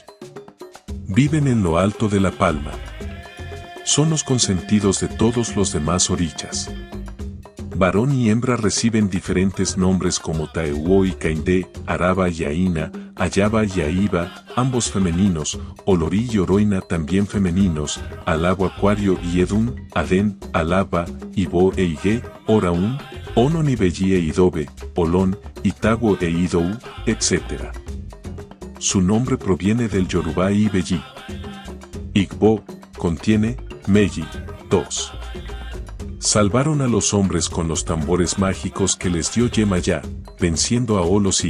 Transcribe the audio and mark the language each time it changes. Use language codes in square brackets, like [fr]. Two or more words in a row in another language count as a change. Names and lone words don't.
[es] Viven en lo alto de la palma. Son los consentidos de todos los demás orichas. Varón y hembra reciben diferentes nombres como Taewo y Kainde, Araba y Aina, Ayaba y Aiba, ambos femeninos, Olori y Oroina también femeninos, Alago Acuario y Edun, Aden, Alaba, Ibo e Ige, Oraun, Onon Ibeyi e Idobe, Olón, Itago e Idou, etc. Su nombre proviene del Yoruba Ibeyi. Igbo, contiene, Meji, 2. Salvaron a los hombres con los tambores mágicos que les dio Yemaya, venciendo a Olosi.